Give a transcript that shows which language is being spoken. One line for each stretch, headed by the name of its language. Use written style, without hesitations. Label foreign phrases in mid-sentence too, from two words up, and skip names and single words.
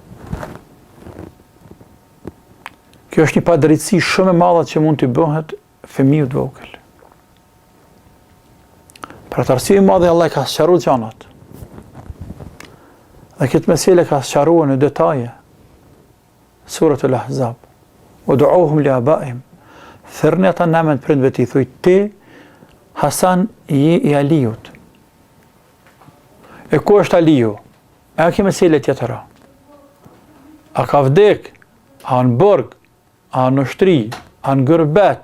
Albanian: Kjo është një padrejtësi shumë e madhe që mund të bëhet fëmijët të vogël. Për atë arsye madhe Allah ka sqaruar gjanat. Dhe këtë mesele ka sqaruar në detaje.
Arabic: Suratul Ahzab. ادعوهم لآبائهم.
Albanian: Thërni ata në emrin e prindve të thuj ti Hasan i Aliut. E ku është Aliu? A ka mesele tjetër? A ka vdek? A në burg? A në shtri? A në gërbet?